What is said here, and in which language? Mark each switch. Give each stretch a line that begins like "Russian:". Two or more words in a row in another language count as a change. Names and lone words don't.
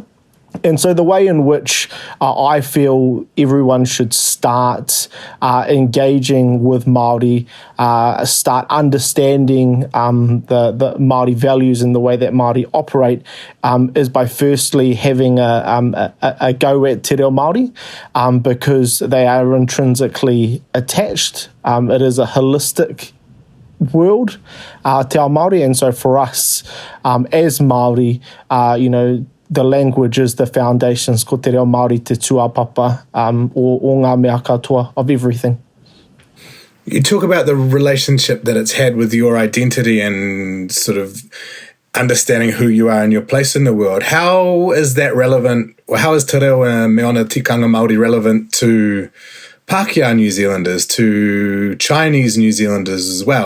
English: And so the way in which I feel everyone should start engaging with Māori, start understanding the Māori values and the way that Māori operate is by firstly having a go at Te Reo Māori because they are intrinsically attached. It is a holistic world,
Māori: Te Ao Māori,
English: and so for us as Māori, the language is the foundations,
Māori: ko Te Reo Māori te tuapapa o ngā mea katoa
English: of everything. You talk about the relationship that it's had with your identity and sort of understanding who you are and your place in the world. How is that relevant, or how is
Māori: Te Reo me ona tikanga Māori
English: relevant to Pākehā New Zealanders, to Chinese New Zealanders as well?